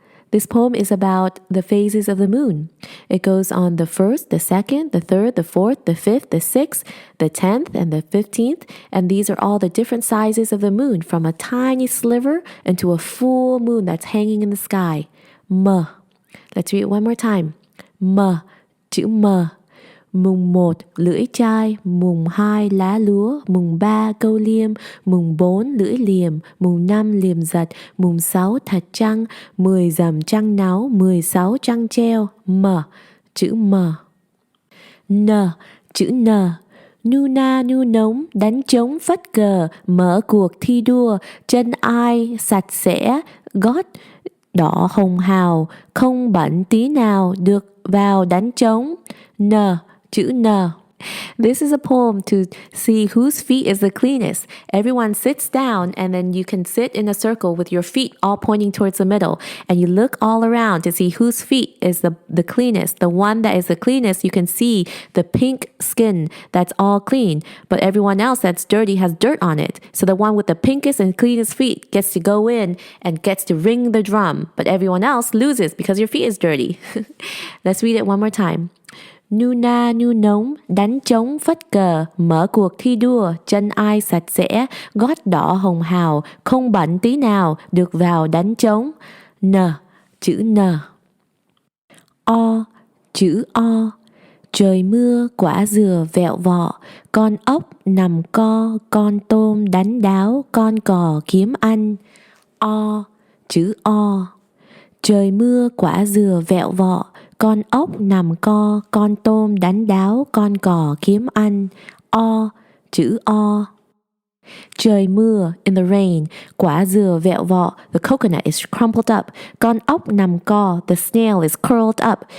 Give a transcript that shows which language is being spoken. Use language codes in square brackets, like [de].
[en] This poem is about the phases of the moon. It goes on the 1st, the 2nd, the 3rd, the 4th, the 5th, the 6th, the 10th, and the 15th. And these are all the different sizes of the moon, from a tiny sliver into a full moon that's hanging in the sky. M. Let's read it one more time. [vi] M, chữ M. Mùng 1 lưỡi chai, mùng 2 lá lúa, mùng 3 câu liêm, mùng 4 lưỡi liềm, mùng 5 liềm giật, mùng 6 thật trăng, 10 rằm trăng náu, 16 trăng treo. M, chữ M. N, chữ N. Nu na nu nống, đánh trống phất cờ, mở cuộc thi đua, chân ai sạch sẽ, gót đỏ hồng hào, không bẩn tí nào, được vào đánh trống. N, chữ N. [en] This is a poem to see whose feet is the cleanest. Everyone sits down and then you can sit in a circle with your feet all pointing towards the middle. And you look all around to see whose feet is the cleanest. The one that is the cleanest, you can see the pink skin that's all clean. But everyone else that's dirty has dirt on it. So the one with the pinkest and cleanest feet gets to go in and gets to ring the drum. But everyone else loses because your feet is dirty. Let's read it one more time. [vi] Nu na nu nống, đánh trống phất cờ, mở cuộc thi đua, chân ai sạch sẽ, gót đỏ hồng hào, không bẩn tí nào, được vào đánh trống. N, chữ N. O, chữ O. Trời mưa quả dừa vẹo vọ, con ốc nằm co, con tôm đánh đáo, con cò kiếm ăn. O, chữ O. Trời mưa quả dừa vẹo vọ, con ốc nằm co, con tôm đánh đáo, con cò kiếm ăn. O, chữ O. Trời mưa, [en] in the rain, [vi] quả dừa vẹo vọ, [en] the coconut is crumpled up. [vi] Con ốc nằm co, [en] the snail is curled up.